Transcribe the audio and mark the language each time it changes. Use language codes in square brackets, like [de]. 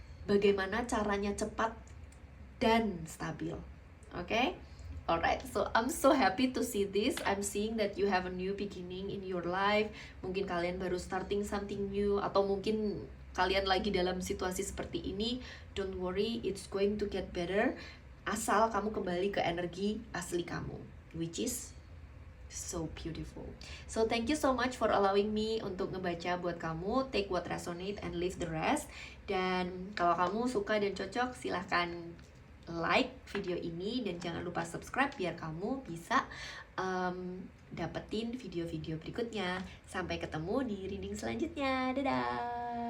[id] Bagaimana caranya cepat dan stabil. Oke? [en] Alright, so I'm so happy to see this. I'm seeing that you have a new beginning in your life. [id] Mungkin kalian baru [en] starting something new, [id] atau mungkin kalian lagi dalam situasi seperti ini. [en] Don't worry, it's going to get better. [id] Asal kamu kembali ke energi asli kamu, [en] which is so beautiful. So thank you so much for allowing me [id] untuk ngebaca buat kamu. [en] Take what resonate and leave the rest. [id] Dan kalau kamu suka dan cocok, silahkan like video ini dan jangan lupa subscribe biar kamu bisa dapetin video-video berikutnya. Sampai ketemu di reading selanjutnya. Dadah.